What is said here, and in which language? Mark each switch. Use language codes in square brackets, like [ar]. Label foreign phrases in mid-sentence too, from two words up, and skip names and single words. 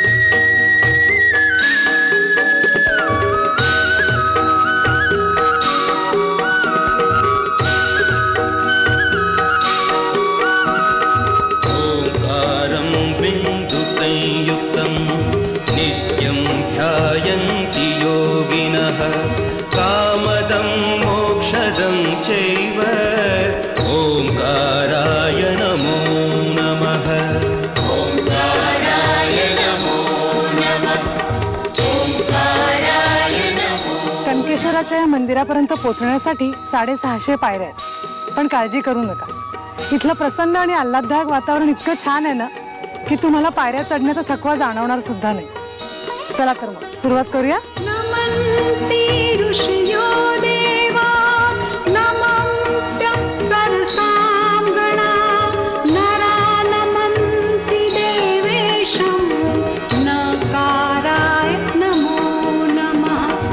[sa] ओंकारं बिंदु संयुक्तं नित्यं ध्यायन्ति योगिनः कामदं मोक्षदं चैव ओंकाराय नमो नमः। ओंकाराय नमो नमः। ओंकाराय नमो। [mr] कनकेश्वराच्या या मंदिरापर्यंत पोहोचण्यासाठी 650 पायऱ्या आहेत, पण काळजी करू नका। इथलं प्रसन्न आणि आल्हाददायक वातावरण इतकं छान आहे ना की तुम्हाला पायऱ्या चढण्याचा थकवा जाणवणार सुद्धा नाही। चला तर मग सुरुवात करूया। [sa] नमन्ति ऋषियो देवा नमन्त्यं सरसां गणा नरा नमन्ति देवेशं नकाराय नमो नमः।